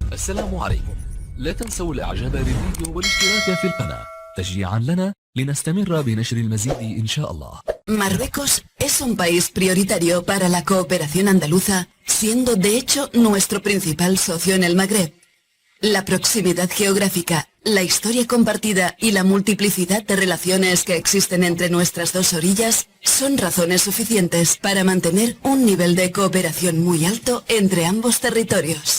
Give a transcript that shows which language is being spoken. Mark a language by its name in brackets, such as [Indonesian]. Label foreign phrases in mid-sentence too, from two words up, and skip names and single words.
[Arabic] السلام عليكم. لا تنسوا الاعجاب بالفيديو والاشتراك في القناة تشجيعا لنا لنستمر بنشر المزيد إن شاء الله. [Spanish] Marruecos es un país prioritario para la cooperación andaluza, siendo de hecho nuestro principal socio en el Magreb. La proximidad geográfica, la historia compartida y la multiplicidad de relaciones que existen entre nuestras dos orillas son razones suficientes para mantener un nivel de cooperación muy alto entre ambos territorios.